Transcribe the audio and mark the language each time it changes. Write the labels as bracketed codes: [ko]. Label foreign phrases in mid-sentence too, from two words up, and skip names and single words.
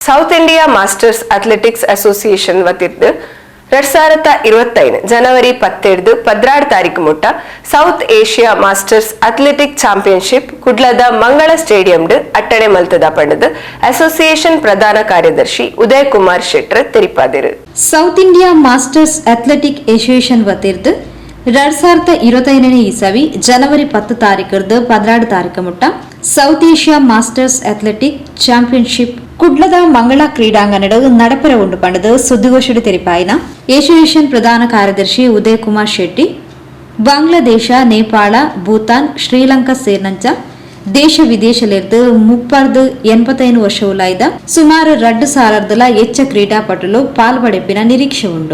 [tcy] ಸೌತ್ ಇಂಡಿಯಾ ಮಾಸ್ಟರ್ಸ್ ಅಥ್ಲೆಟಿಕ್ಸ್ ಅಸೋಸಿಯೇಷನ್ ವತಿಯಿಂದ 2025 ಜನವರಿ 17 16 ತಾರೀಕು ಮುಟ್ಟ ಸೌತ್ ಏಷ್ಯಾ ಮಾಸ್ಟರ್ಸ್ ಅಥ್ಲೆಟಿಕ್ ಚಾಂಪಿಯನ್ಶಿಪ್ ಕುಡ್ಲದ ಮಂಗಳ ಸ್ಟೇಡಿಯಂ ಅಟ್ಟಣೆ ಮಲ್ತದ ಪಂಡದ ಅಸೋಸಿಯೇಷನ್ ಪ್ರಧಾನ ಕಾರ್ಯದರ್ಶಿ ಉದಯ್ ಕುಮಾರ್ ಶೆಟ್ಟರ್ ತೆರಿಪಾದಿರು. ಸೌತ್ ಇಂಡಿಯಾ ಮಾಸ್ಟರ್ಸ್ ಅಥ್ಲೆಟಿಕ್ ಅಸೋಸಿಯೇಷನ್ ವತಿಯಿಂದ 2025 ಇಸವಿ ಜನವರಿ 10 ತಾರೀಕರ್ದು 16 ತಾರೀಕು ಮುಟ್ಟ ಸೌತ್ ಏಷ್ಯಾ ಮಾಸ್ಟರ್ಸ್ ಅಥ್ಲೆಟಿಕ್ ಚಾಂಪಿಯನ್ಶಿಪ್ ಕುಡ್ಲದ ಮಂಗಳ ಕ್ರೀಡಾಂಗಣದ ನಡಪೆರ ಉಂಡು ಪಂಡದ ಸುದ್ದಿಗೋಷ್ಠಿ ತೆರಿಪಾಯಿನ ಅಸೋಸಿಯೇಷನ್ ಪ್ರಧಾನ ಕಾರ್ಯದರ್ಶಿ ಉದಯ್ ಕುಮಾರ್ ಶೆಟ್ಟಿ ಬಾಂಗ್ಲಾದೇಶ, ನೇಪಾಳ, ಭೂತಾನ್, ಶ್ರೀಲಂಕಾ ಸೇರ್ನಂಚ ದೇಶ ವಿದೇಶಲಿರ್ದು 85 ವರ್ಷವುಲಾಯ್ದ ಸುಮಾರು 2,000 ಹೆಚ್ಚ ಕ್ರೀಡಾಪಟುಲು ಪಾಲ್ಪಡೆಪ್ಪಿನ ನಿರೀಕ್ಷೆ ಉಂಡು.